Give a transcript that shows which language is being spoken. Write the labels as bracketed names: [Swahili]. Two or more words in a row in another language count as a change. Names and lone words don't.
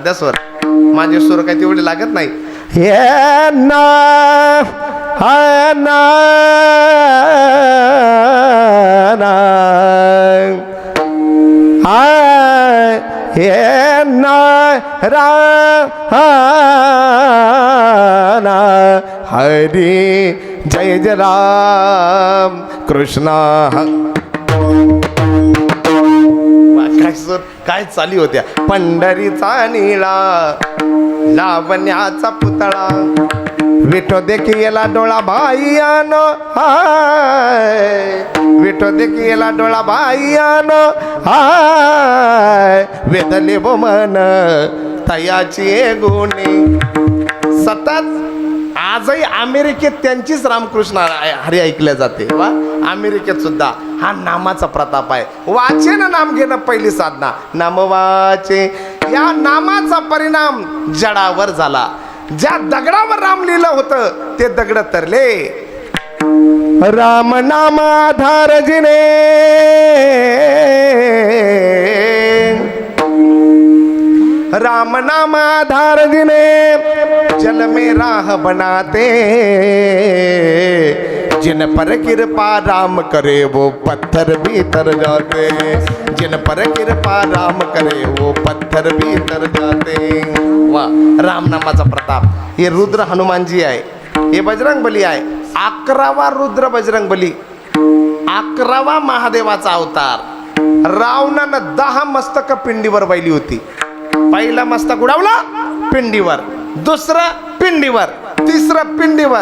[Marathi] त्या स्वर माझे स्वर काय तेवढे लागत नाही. हे ना हा ना हे ना रा हरी जय जय राम कृष्ण. काय सर काय चाली होत्या. पंढरीचा निळा लावण्याचा पुतळा विठो देखी येला डोळा बाईयान. हाय विठो देखी येला डोळा बाईयान. हाय वेदले वो मन तयाची गुणी. सतत आजही अमेरिकेत त्यांचीच रामकृष्ण हरी ऐकल्या जाते. वा अमेरिकेत सुद्धा हा नामाचा प्रताप आहे. वाचे ना नाम घेणं पहिली साधना. नाम वाचे. या नामाचा परिणाम जडावर झाला. ज्या दगडावर राम लिहिलं होतं ते दगड तरले. [Hindi] राम नामाधार जिने राम नाम आधार जिने जल में राह बनाते. जिन पर कृपा राम करे वो पत्थर भी तर जाते. जिन पर कृपा राम करे वो पत्थर भी तर जाते. [Marathi] वाह राम नामाचा प्रताप. हे रुद्र हनुमानजी आहे, हे बजरंग बली आहे. 11वा रुद्र बजरंग बली, 11वा महादेवाचा अवतार. रावणानं 10 मस्तक पिंडीवर वाहिली होती. पहिला मस्तक उडवला पिंडीवर, दुसरं पिंडीवर, तिसरं पिंडीवर.